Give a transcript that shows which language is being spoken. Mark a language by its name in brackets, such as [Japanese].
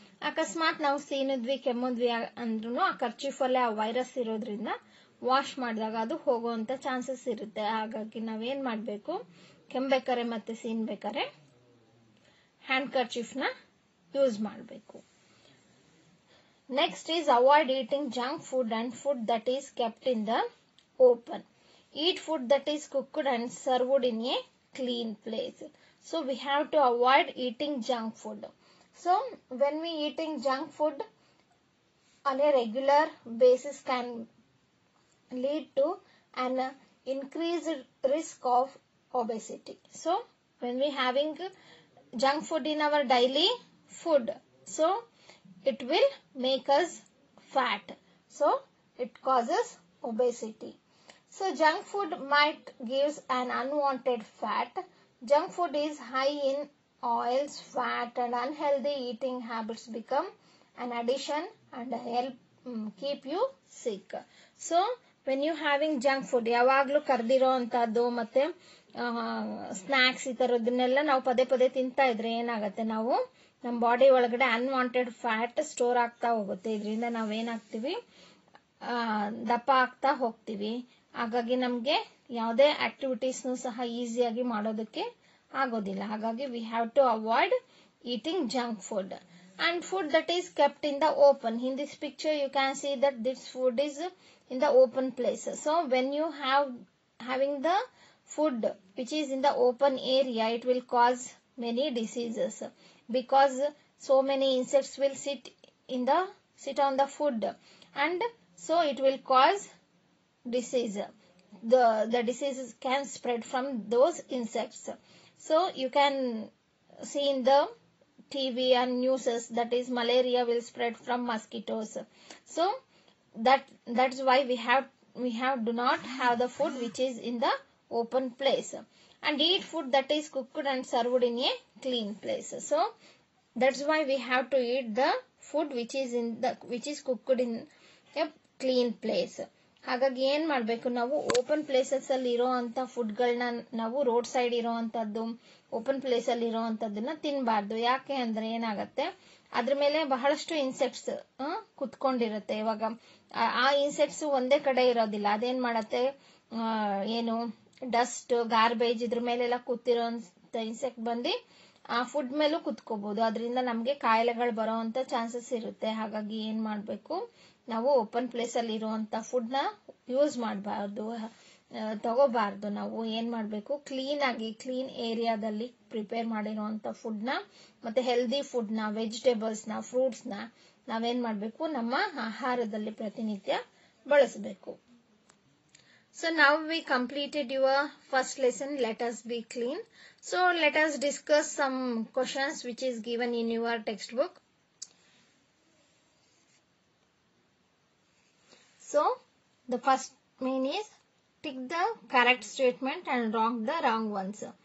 [Kannada] ಅಕಸ್ಮಾತ್ ನಾವು ಸೀನಿದ್ವಿ ಕೆಮ್ಮಿದ್ವಿ ಅಂದ್ರೂ ಆ ಕರ್ಚೀಫ್ ಅಲ್ಲೇ ಆ ವೈರಸ್ ಇರೋದ್ರಿಂದ ವಾಶ್ ಮಾಡಿದಾಗ ಅದು ಹೋಗುವಂತ ಚಾನ್ಸಸ್ ಇರುತ್ತೆ. ಹಾಗಾಗಿ ನಾವೇನ್ ಮಾಡ್ಬೇಕು, ಕೆಮ್ಮಬೇಕಾರೆ ಮತ್ತೆ ಸೀನ್ಬೇಕಾರೆ ಹ್ಯಾಂಡ್ ಕರ್ಚೀಫ್ ನ ಯೂಸ್ ಮಾಡಬೇಕು. [English] Next is avoid eating junk food and food that is kept in the open. Eat food that is cooked and served in a clean place. So we have to avoid eating junk food. So when we eating junk food on a regular basis can lead to an increased risk of obesity. So when we having junk food in our daily food, so it will make us fat. So it causes obesity. So junk food might give an unwanted fat. Junk food is high in oils, fat, and unhealthy eating habits become an addition and help keep you sick. So when you having junk food, [Kannada] ಯಾವಾಗಲೂ ಕರ್ದಿರೋ ಅಂತದ್ದು ಮತ್ತೆ snacks ಈ ತರದನ್ನೆಲ್ಲ ನಾವು ಪದೇ ಪದೇ ತಿಂತಾ ಇದ್ರೆ ಏನಾಗುತ್ತೆ, ನಾವು ನಮ್ಮ ಬಾಡಿ ಒಳಗಡೆ ಅನ್ವಾಂಟೆಡ್ ಫ್ಯಾಟ್ ಸ್ಟೋರ್ ಆಗ್ತಾ ಹೋಗುತ್ತೆ. ಇದರಿಂದ ನಾವೇನಾಗ್ತೀವಿ, ದಪ್ಪ ಆಗ್ತಾ ಹೋಗ್ತೀವಿ. ಹಾಗಾಗಿ ನಮ್ಗೆ ಯಾವುದೇ ಆಕ್ಟಿವಿಟೀಸ್ನು ಸಹ ಈಸಿಯಾಗಿ ಮಾಡೋದಕ್ಕೆ ಆಗೋದಿಲ್ಲ. [English] ಹಾಗಾಗಿ we have to avoid eating junk food and food that is kept in the open. In this picture you can see that this food is in the open place. So when you having the food which is in the open area, it will cause many diseases because so many insects will sit on the food, and so it will cause disease. The diseases can spread from those insects. So you can see in the TV and news that is malaria will spread from mosquitoes. So that's why we have do not have the food which is in the open place, and eat food that is cooked and served in a clean place. So that's why we have to eat the food which is cooked in a clean place. [Kannada] ಹಾಗಾಗಿ ಏನ್ ಮಾಡ್ಬೇಕು, ನಾವು open places ಅಲ್ಲಿ ಇರೋ ಅಂತ ಫುಡ್ಗಳನ್ನ ನಾವು road side ಇರೋ ಅಂತದ್ದು, ಓಪನ್ ಪ್ಲೇಸ್ ಅಲ್ಲಿ ಇರೋ ಅಂತದನ್ನ ತಿನ್ಬಾರ್ದು. ಯಾಕೆ ಅಂದ್ರೆ ಏನಾಗತ್ತೆ, ಅದ್ರ ಮೇಲೆ ಬಹಳಷ್ಟು ಇನ್ಸೆಕ್ಟ್ಸ್ ಕುತ್ಕೊಂಡಿರುತ್ತೆ. ಇವಾಗ ಆ ಇನ್ಸೆಕ್ಟ್ಸ್ ಒಂದೇ ಕಡೆ ಇರೋದಿಲ್ಲ. ಅದೇನ್ ಮಾಡತ್ತೆ, ಏನು ಡಸ್ಟ್, ಗಾರ್ಬೇಜ್ ಇದ್ರ ಮೇಲೆಲ್ಲ ಕೂತಿರೋ ಇನ್ಸೆಕ್ಟ್ ಬಂದು ಆ ಫುಡ್ ಮೇಲೂ ಕುತ್ಕೋಬಹುದು. ಅದರಿಂದ ನಮ್ಗೆ ಕಾಯಿಲೆಗಳು ಬರೋ ಅಂತ ಚಾನ್ಸಸ್ ಇರುತ್ತೆ. ಹಾಗಾಗಿ ಏನ್ ಮಾಡ್ಬೇಕು, ನಾವು ಓಪನ್ ಪ್ಲೇಸ್ ಅಲ್ಲಿ ಇರುವಂತ ಫುಡ್ ನ ಯೂಸ್ ಮಾಡಬಾರ್ದು, ತಗೋಬಾರ್ದು. ನಾವು ಏನ್ ಮಾಡ್ಬೇಕು, ಕ್ಲೀನ್ ಏರಿಯಾದಲ್ಲಿ ಪ್ರಿಪೇರ್ ಮಾಡಿರುವಂತ ಫುಡ್ ನ ಮತ್ತೆ ಹೆಲ್ದಿ ಫುಡ್ ನ, ವೆಜಿಟೇಬಲ್ಸ್ ನ, ಫ್ರೂಟ್ಸ್ ನ ನಾವೇನ್ ಮಾಡ್ಬೇಕು, ನಮ್ಮ ಆಹಾರದಲ್ಲಿ ಪ್ರತಿನಿತ್ಯ ಬಳಸಬೇಕು. [English] So now we completed your first lesson, let us be clean. So let us discuss some questions which is given in your textbook. So the first main is tick the correct statement and the wrong ones.